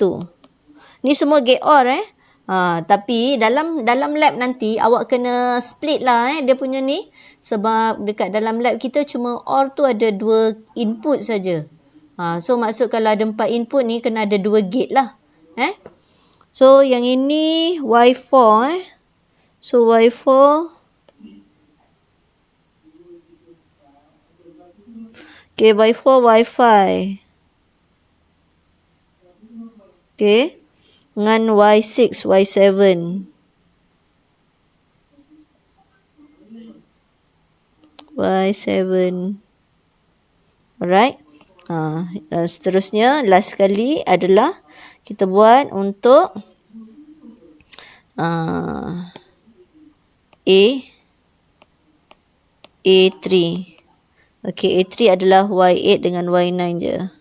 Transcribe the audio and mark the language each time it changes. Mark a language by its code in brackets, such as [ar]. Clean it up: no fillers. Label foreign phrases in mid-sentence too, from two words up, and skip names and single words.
[ms] Ni semua gate OR tapi dalam lab nanti awak kena split lah dia punya ni. Sebab dekat dalam lab kita cuma OR tu ada 2 input saja. So maksud kalau ada 4 input ni kena ada 2 gate lah. So yang ini Y4 So Y4. Okay, Y4, Y5. Okay. Dengan Y6, Y7. Y7. Alright. Dan seterusnya, last sekali adalah kita buat untuk A3. Okay, A3 adalah Y8 dengan Y9 je.